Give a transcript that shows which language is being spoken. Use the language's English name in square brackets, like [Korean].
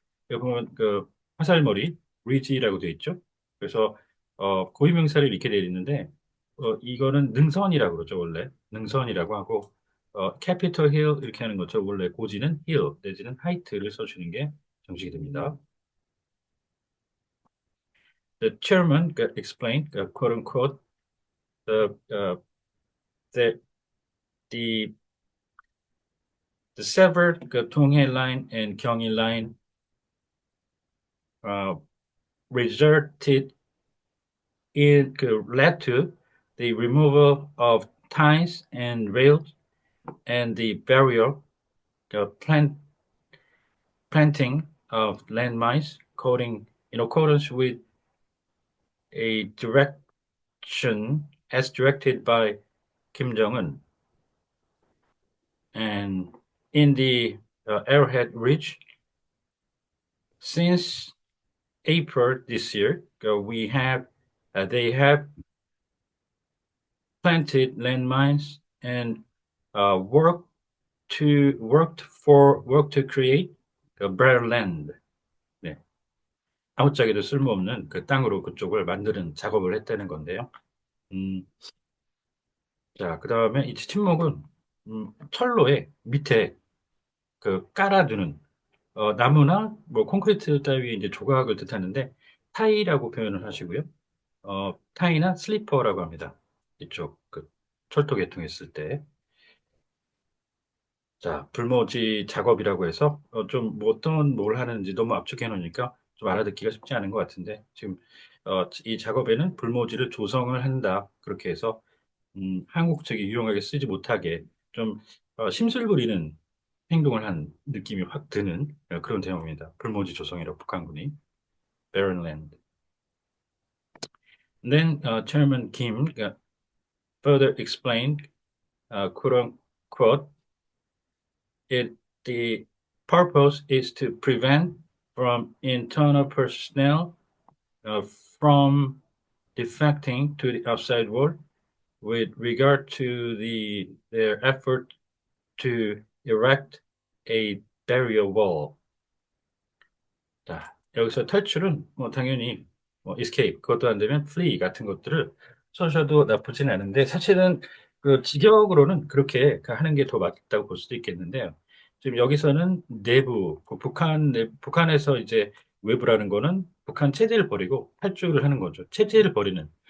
[Korean] 여기 보면 그 화살머리 리지라고 되어 있죠. 그래서 고유명사를 이렇게 되어 있는데 이거는 능선이라고 그러죠. 원래 능선이라고 하고 캐피털 힐 이렇게 하는 것처럼 원래 고지는 힐 내지는 하이트를 써주는 게 정식이 됩니다. [English] The chairman explained, quote unquote, the that the the severed Donghae line and Gyeonggi line uh, resulted in led to the removal of ties and rails and the barrier planting of landmines, according in accordance with a direction as directed by Kim Jong Un. And in the Arrowhead Ridge, since April this year, we have they have planted landmines and worked work to create a better land. [Korean] 네. 아무짝에도 쓸모없는 그 땅으로 그쪽을 만드는 작업을 했다는 건데요. 음, 자, 그 다음에 이 침묵은 철로에 밑에 그 깔아두는 나무나 뭐 콘크리트 따위 이제 조각을 뜻하는데 타이라고 표현을 하시고요. 타이나 슬리퍼라고 합니다. 이쪽 그 철도 개통했을 때. 자, 불모지 작업이라고 해서 좀 뭐 어떤 뭘 하는지 너무 압축해 놓으니까 좀 알아듣기가 쉽지 않은 것 같은데 지금 이 작업에는 불모지를 조성을 한다. 그렇게 해서 한국 책이 유용하게 쓰지 못하게 좀 심술 부리는 행동을 한 느낌이 확 드는 그런 대목입니다. 불모지 조성이라고 북한군이 barren land. [English] Then Chairman Kim further explained, quote unquote, it the purpose is to prevent from internal personnel uh, from defecting to the outside world with regard to their effort to erect a barrier wall. [Korean] 자, 여기서 탈출은 뭐 당연히 뭐 escape 그것도 안 되면 flee 같은 것들을 써셔도 나쁘진 않은데 사실은 그 직역으로는 그렇게 하는 게 더 맞다고 볼 수도 있겠는데요. 지금 여기서는 내부 그 북한에서 이제 외부라는 거는 북한 체제를 버리고 탈출을 하는 거죠. 체제를 버리는.